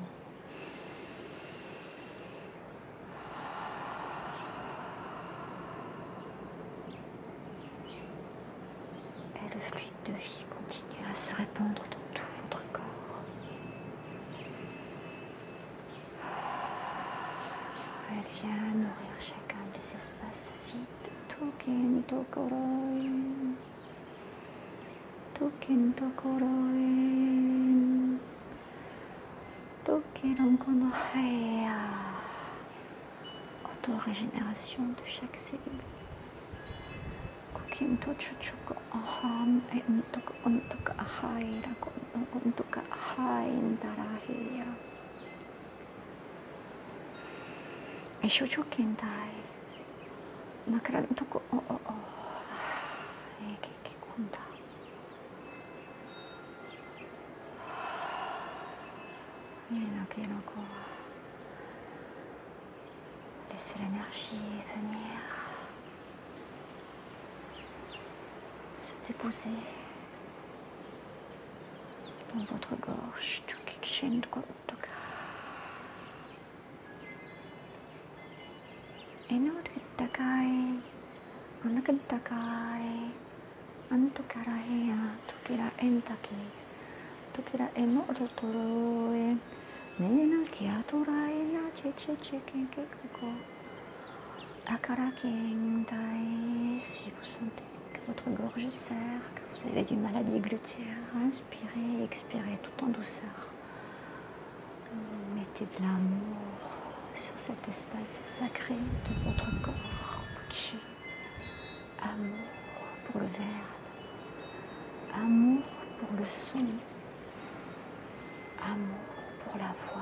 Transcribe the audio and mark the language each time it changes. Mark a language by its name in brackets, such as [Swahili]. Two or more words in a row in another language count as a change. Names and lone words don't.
[French] Et le fluide de vie continue à se répandre dans tout votre corps. Elle vient nourrir chacun des espaces vides. Tokin Tokoroin. Tokin Tokoroin. Tokin Onkonohea. Auto-régénération de chaque cellule. Kokin Tochuchuko Aham et Untuka Ahaira. Untuka Ahain Darahia. Et Shuchukintai. Nakarantuko o. Ekikunda. Inakinoko. Laissez l'énergie venir. Se déposer dans votre gorge. Tukikshintuka. Inuditakai, anakitakai, antukarahia, tukira entaki, tukira enototoroe, nina kiaturai na chichichikinkeko. Akarakintai, si vous sentez que votre gorge serre, que vous avez du mal à déglutir, inspirez, expirez tout en douceur. Mettez de l'amour sur cet espace sacré de votre corps. Amour pour le verbe, amour pour le son, amour pour la voix.